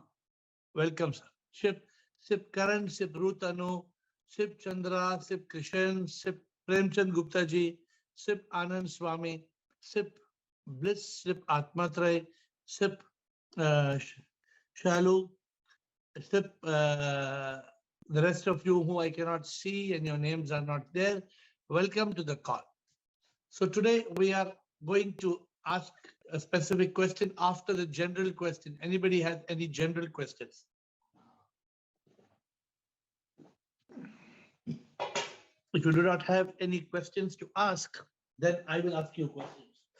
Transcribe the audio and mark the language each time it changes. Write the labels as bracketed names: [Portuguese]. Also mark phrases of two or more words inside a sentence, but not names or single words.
[English] Welcome, sir. Sip Karan, sip Ruth Anu, sip Chandra, sip Krishan, sip Premchand Gupta ji, sip Anand Swami, sip Bliss, sip Atmatray, sip Shalu, sip the rest of you who I cannot see and your names are not there. Welcome to the call. So today we are going to ask a specific question after the general question. Anybody has any general questions? If you do not have any questions to ask, then I will ask you questions.